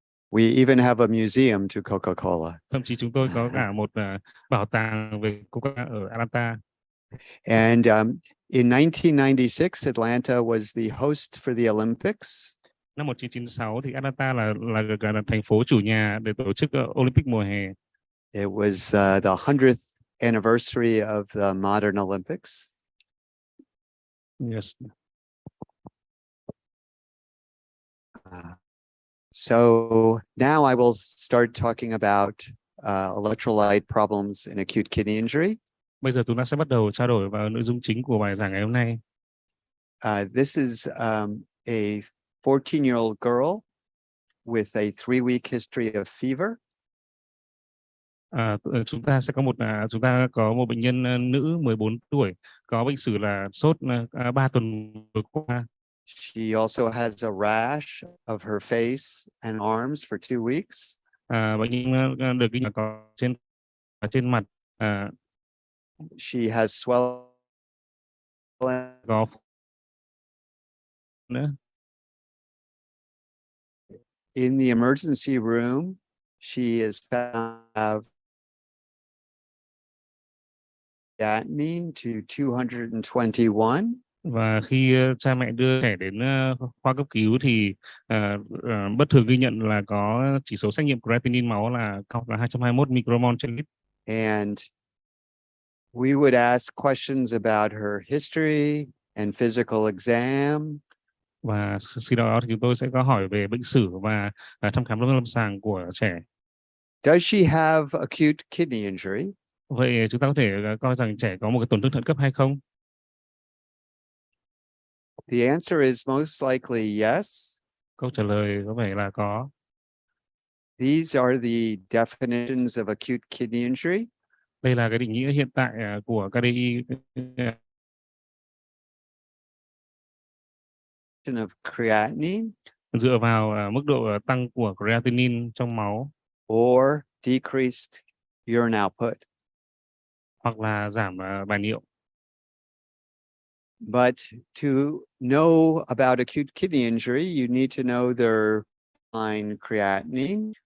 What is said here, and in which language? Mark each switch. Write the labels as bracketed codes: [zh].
[en] We even have a museum to Coca-Cola. [vi] Thậm chí chúng tôi có cả một bảo tàng về Coca ở Atlanta. [en] And in 1996, Atlanta was the host for the Olympics. [vi] Năm 1996 thì Atlanta là thành phố chủ nhà để tổ chức Olympic mùa hè. [en] It was the 100th anniversary of the modern Olympics. Yes. So now I will start talking about electrolyte problems in acute kidney injury. [vi] Bây giờ chúng ta sẽ bắt đầu trao đổi vào nội dung chính của bài giảng ngày hôm nay. [en] This is a 14-year-old girl with a 3-week history of fever. [vi] Chúng ta có một bệnh nhân nữ 14 tuổi có bệnh sử là sốt 3 tuần vừa qua. [en] She also has a rash of her face and arms for 2 weeks. [vi] Bệnh nhân được ghi nhận có trên mặt. [en] She has swelling. [vi] Có nữa. [en] In the emergency room, she is found to have creatinine to 221. [vi] Và khi cha mẹ đưa trẻ đến khoa cấp cứu thì bất thường ghi nhận là có chỉ số xét nghiệm creatinine máu là cao là 221 micromol trên lít. [en] And we would ask questions about her history and physical exam. [vi] Và khi đó thì chúng tôi sẽ có hỏi về bệnh sử và thăm khám lâm sàng của trẻ. [en] Does she have acute kidney injury? [vi] Vậy chúng ta có thể coi rằng trẻ có một cái tổn thương thận cấp hay không? [en] The answer is most likely yes. [vi] Câu trả lời có vẻ là có. [en] These are the definitions of acute kidney injury. [vi] Đây là cái định nghĩa hiện tại của KDI. [en] Of creatinine. [vi] Dựa vào mức độ tăng của creatinine trong máu. [en] Or decreased urine output. [vi] Hoặc là giảm bài niệu. [en] But to know about acute kidney injury, you need to know their baseline creatinine.